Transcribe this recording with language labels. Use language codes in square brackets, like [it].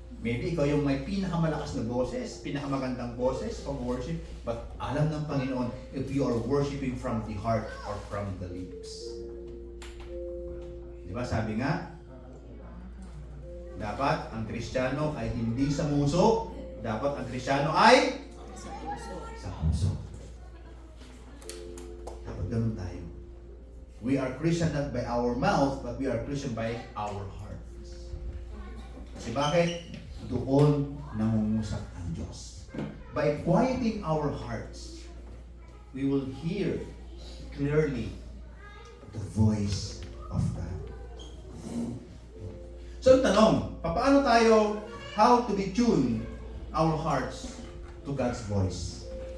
[en] Maybe [tl] ikaw yung may pinakamalakas na boses, pinakamagandang boses pag [en] worship, but [tl] alam ng Panginoon [en] if you are worshiping from the heart or from the lips. [tl] Di ba sabi nga, dapat ang Kristiyano ay hindi sa muso, dapat ang Kristiyano ay sa puso. Dapat ganun tayo. [en] We are Christian not by our mouth, but we are Christian by our hearts. [tl] Kasi bakit? Doon nangungusap ang Diyos. [en] By quieting our hearts, we will hear clearly the voice of God. So, [tl] tanong, paano tayo, [en] how to detune our hearts to God's voice?